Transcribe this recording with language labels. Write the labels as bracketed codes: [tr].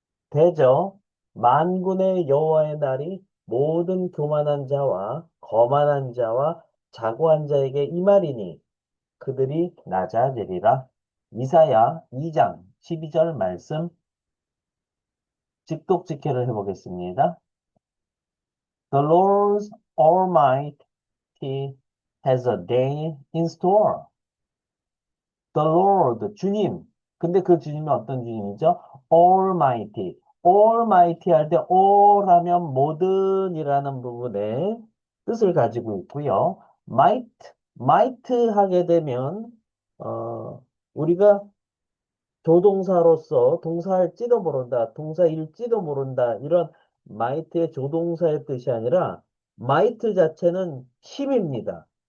[ko] 대저 만군의 여호와의 날이 모든 교만한 자와 거만한 자와 자고한 자에게 임하리니 그들이 낮아지리라. 이사야 2장 12절 말씀 직독 직해를 해보겠습니다. [en] The Lord Almighty has a day in store. The Lord, [ko] 주님. 근데 그 주님은 어떤 주님이죠? [en] Almighty. [ko] Almighty 할 때 all 하면 모든이라는 부분에 뜻을 가지고 있고요. might 하게 되면 우리가 조동사로서 동사일지도 모른다, 동사일지도 모른다 이런 might의 조동사의 뜻이 아니라 might 자체는 힘입니다.